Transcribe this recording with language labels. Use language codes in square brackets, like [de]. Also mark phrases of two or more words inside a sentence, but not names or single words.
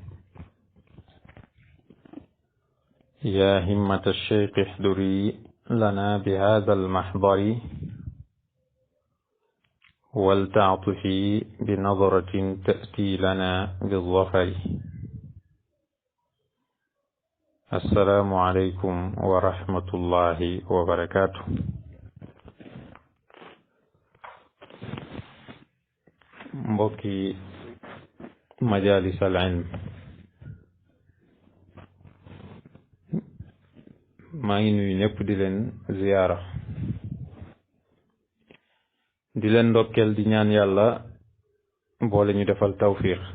[ar] يا همة الشيخ احضري لنا بهذا المحضر ولتعطفي بنظرة تأتي لنا بالظفر. السلام عليكم ورحمة الله وبركاته. [wo] mbokki [ar] مجالس العلم, [wo] maa ngi nuyu ñëpp di leen ziyaara, di leen ndokkeel, di ñaan yàlla boole ñu defal tawfiq.